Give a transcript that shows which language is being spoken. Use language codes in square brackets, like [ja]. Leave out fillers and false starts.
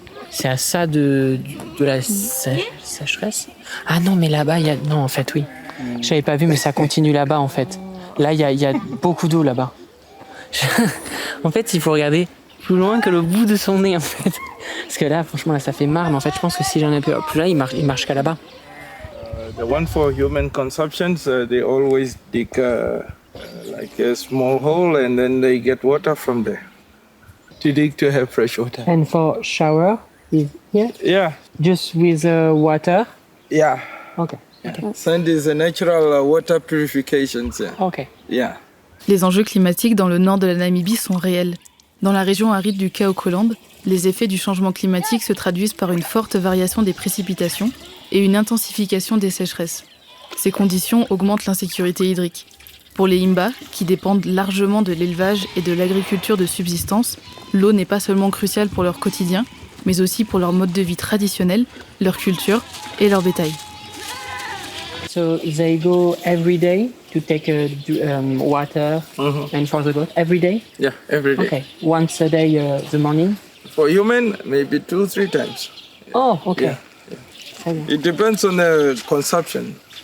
[fr] C'est à ça de la sécheresse. Ah non mais là-bas, il y a... Non en fait oui. J'avais pas vu mais ça continue là-bas en fait. Là il y a beaucoup d'eau là-bas. En fait il faut regarder plus loin que le bout de son nez en fait. Parce que là franchement là ça fait marre mais en fait je pense que si j'en ai plus là il marche qu'à là-bas. [en] The one for human consumption, they always dig like a small hole and then they get water from there. To dig to have fresh water. And for shower is here? Yeah. Just with water? Yeah. Okay. Sand is a natural water purification. Okay. Yeah. [fr] Les enjeux climatiques dans le nord de la Namibie sont réels. Dans la région aride du Kaokoland, les effets du changement climatique se traduisent par une forte variation des précipitations et une intensification des sécheresses. Ces conditions augmentent l'insécurité hydrique. Pour les Himba, qui dépendent largement de l'élevage et de l'agriculture de subsistance, l'eau n'est pas seulement cruciale pour leur quotidien, mais aussi pour leur mode de vie traditionnel, leur culture et leur bétail. [en] So they go every day to take water and for the goat every day? Yeah, every day. Okay, once a day the morning? For human, maybe 2-3 times. Oh, okay. Yeah. It depends on the consumption.